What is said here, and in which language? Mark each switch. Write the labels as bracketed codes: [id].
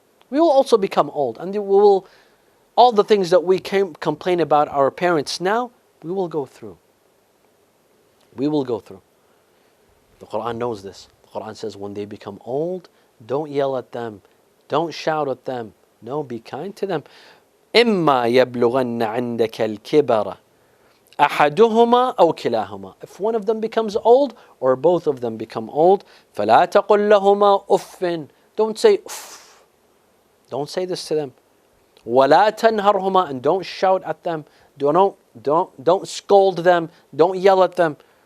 [en] We will also become old, and we will, all the things that we complain about our parents now, we will go through. We will go through. The Quran knows this. The Quran says when they become old, don't yell at them, don't shout at them. No, be kind to them. [ar] إما يبلغن عندك الكبر أحدهما أو كلاهما. [en] If one of them becomes old or both of them become old, [ar] فلا تقل لهما أف. [en] Don't say uff. Don't say this to them. [ar] ولا تنهرهما, [en] and don't shout at them. Don't scold them. Don't yell at them.